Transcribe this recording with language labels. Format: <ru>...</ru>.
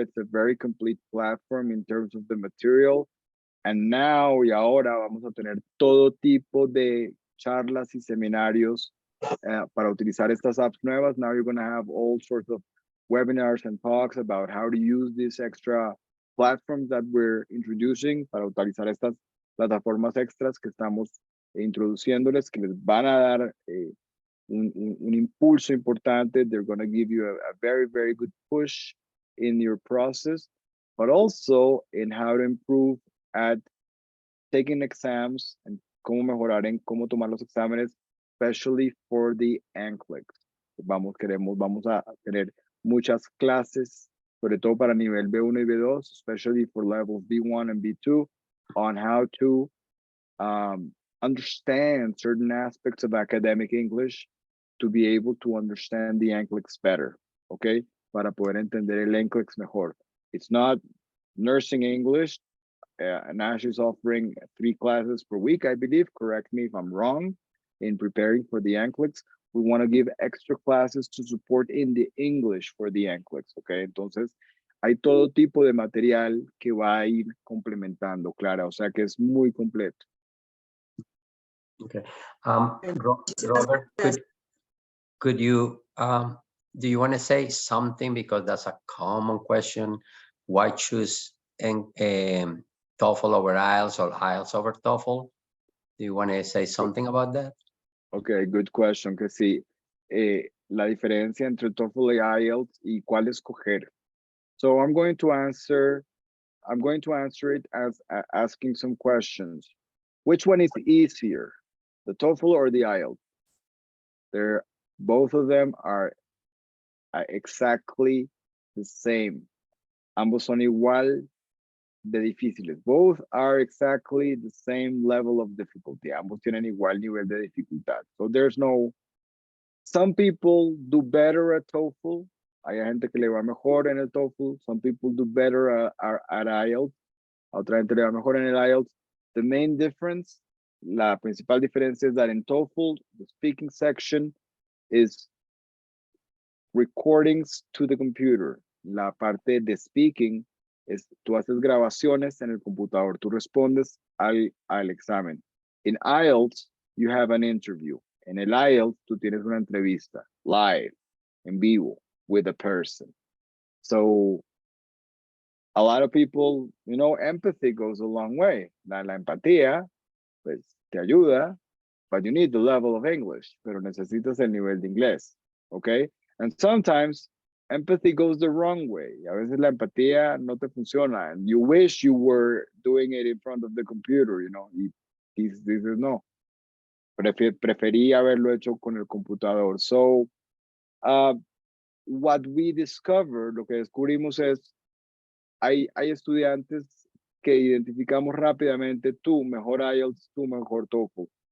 <en>It's a very complete platform in terms of the material. And now</en> <es>y ahora vamos a tener todo tipo de charlas y seminarios para utilizar estas apps nuevas.</es> <en>Now you're going to have all sorts of webinars and talks about how to use these extra platforms that we're introducing</en> <es>para utilizar estas plataformas extras que estamos introduciéndoles que les van a dar un impulso importante.</es> <en>They're going to give you a very, very good push in your process, but also in how to improve at taking exams and</en> <es>cómo mejorar en cómo tomar los exámenes,</es> <en>especially for the NCLEX.</en> <es>Vamos a tener muchas clases, sobre todo para nivel B1 y B2,</es> <en>especially for levels B1 and B2, on how to understand certain aspects of academic English to be able to understand the NCLEX better, okay?</en> <es>Para poder entender el NCLEX mejor.</es> <en>It's not nursing English. Nash is offering 3 classes per week, I believe. Correct me if I'm wrong. In preparing for the NCLEX, we want to give extra classes to support in the English for the NCLEX, okay?</en> <es>Entonces, hay todo tipo de material que va a ir complementando, Clara. O sea que es muy completo.</es> <en>Okay. Robert, could you, do you want to say something, because that's a common question, why choose TOEFL over IELTS or IELTS over TOEFL? Do you want to say something about that? Okay, good question.</en> <es>Que sí, la diferencia entre TOEFL y IELTS y cuál escoger.</es> <en>So I'm going to answer it as asking some questions. Which one is easier, the TOEFL or the IELTS? Both of them are exactly the same.</en> <es>Ambos son igual de difíciles.</es> <en>Both are exactly the same level of difficulty.</en> <es>Ambos tienen igual nivel de dificultad.</es> <en>So there's no, some people do better at TOEFL.</en> <es>Hay gente que le va mejor en el TOEFL.</es> <en>Some people do better at IELTS.</en> <es>A otra gente le va mejor en el IELTS.</es> <en>The main difference,</en> <es>la principal diferencia es</es> <en>that in TOEFL, the speaking section is recordings to the computer.</en> <es>La parte de speaking es, tú haces grabaciones en el computador, tú respondes al examen.</es> <en>In IELTS, you have an interview.</en> <es>En el IELTS, tú tienes una entrevista, live, en vivo,</es> <en>with a person. So, a lot of people, you know, empathy goes a long way.</en> <es>La empatía, pues, te ayuda,</es> <en>but you need the level of English,</en> <es>pero necesitas el nivel de inglés, okay?</es> <en>And sometimes empathy goes the wrong way.</en> <es>A veces la empatía no te funciona,</es> <en>and you wish you were doing it in front of the computer, you know,</en> <es>y dices no. Preferí haberlo hecho con el computador.</es> <en>So, what we discovered,</en> <es>lo que descubrimos es, hay estudiantes que identificamos rápidamente, tú mejor IELTS, tú mejor TOEFL.</es>